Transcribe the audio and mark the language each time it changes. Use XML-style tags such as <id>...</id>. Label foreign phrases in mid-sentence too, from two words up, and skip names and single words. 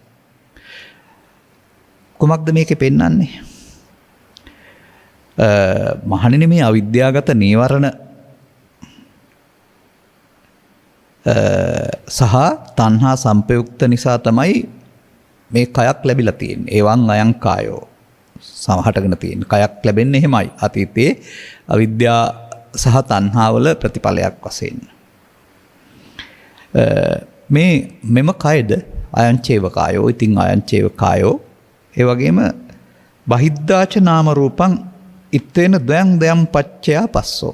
<si>කුමක්ද මේකේ පෙන්වන්නේ? මහණෙනි මේ අවිද්‍යාවගත නීවරණ සහ තණ්හා සංපයුක්ත නිසා තමයි මේ කයක් ලැබිලා තියෙන්නේ.</si> <pi>ඒවන් අයං කායෝ</pi> <si>සමහටගෙන තියෙන කයක් ලැබෙන්නේ එහෙමයි. අතීතයේ අවිද්‍යාව සහ තණ්හාවල ප්‍රතිඵලයක් වශයෙන්. මෙම කයද</si> <pi>අයංචේව කායෝ. ඉතින් අයංචේව කායෝ</pi> <si>ඒ වගේම</si> <pi>බහිද්ධාච නාම රූපං ඉත්තේන ද්වයං පච්චයා පස්සෝ.</pi>